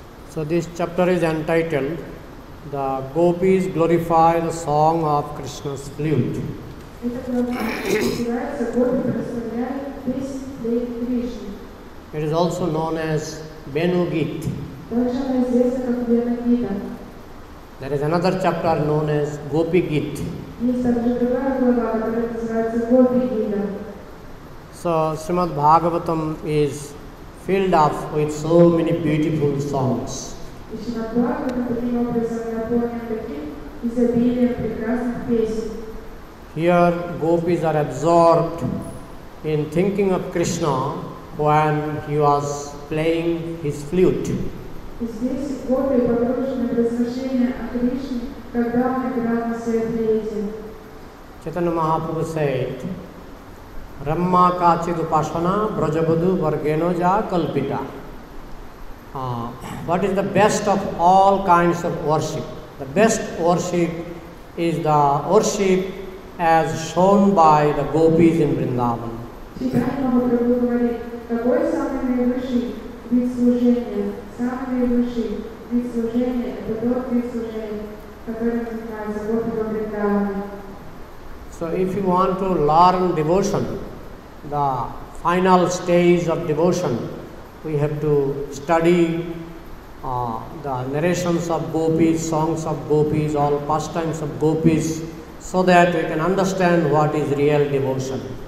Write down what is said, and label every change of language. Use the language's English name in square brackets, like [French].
[English] So this chapter is entitled The Gopis Glorify the Song of Krishna's Flute. [Russian] Эта глава называется «Гопи прославляют песнь флейты Кришны». [English] It is also known as Venu Geet. [Russian] Также она известна как Вена Гита. [English] There is another chapter known as Gopi Geet. [Russian] Есть также другая глава, которая называется «Гопи Гита». [English] So Srimad Bhagavatam is filled up with so many beautiful songs. [Russian] И Шримад Бхагаватам таким образом наполнен таким изобилием прекрасных песен. [English] Here gopis are absorbed in thinking of Krishna when he was playing his flute. [Russian] И здесь гопи погружены в размышления о Кришне, когда он играл на своей флейте. [English] Chaitanya Mahaprabhu said, [Sanskrit] Ramma kachid upasana brajavadu vargeno ja kalpita. [English] What is the best of all kinds of worship? The best worship is the worship as shown by the gopis in Vrindavan. [Russian] Читание Махапрабху говорит, какой самый наивысший вид служения? Самый наивысший вид служения – это тот вид служения, который называется гопи во Вриндаване. [English] So if you want to learn devotion, the final stage of devotion, we have to study the narrations of gopis, songs of gopis, all pastimes of gopis, so that we can understand what is real devotion.